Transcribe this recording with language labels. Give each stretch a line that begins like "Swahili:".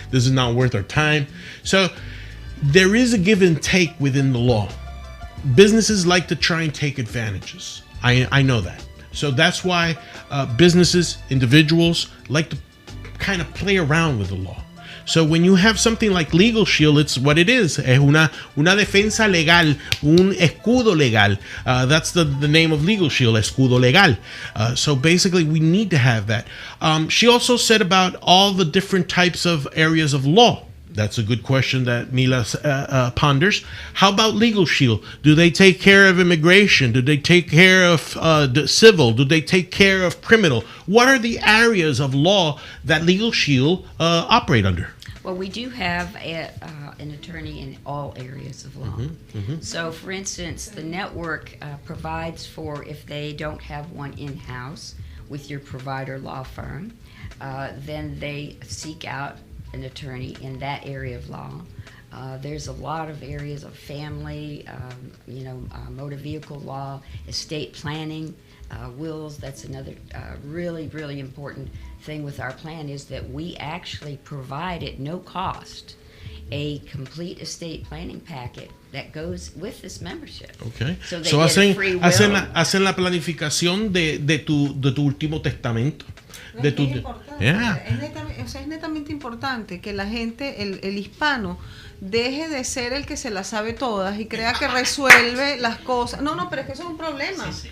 English: This is not worth our time." So there is a give and take within the law. Businesses like to try and take advantages. I know that. So that's why businesses, individuals like to kind of play around with the law. So when you have something like Legal Shield, it's what it is.
Spanish: Es una defensa legal, un escudo legal.
English: That's the name of Legal Shield, escudo legal. So basically, we need to have that. She also said about all the different types of areas of law. That's a good question that Mila ponders. How about Legal Shield? Do they take care of immigration? Do they take care of civil? Do they take care of criminal? What are the areas of law that Legal Shield operate under? Well, we do have an attorney in all areas of law. So, for instance, the network provides for if they don't have one in-house with your provider law firm, then they seek out an attorney in that area of law. There's a lot of areas of family, motor vehicle law, estate planning, wills. That's another really, really important thing with our plan is that we actually provide at no cost a complete estate planning packet that goes with this membership. Okay. So they get a free will.
Spanish: hacen la planificación de tu último testamento. Es netamente importante que la gente, el hispano, deje de ser el que se las sabe todas y crea que resuelve las cosas. No, pero es que eso es un problema.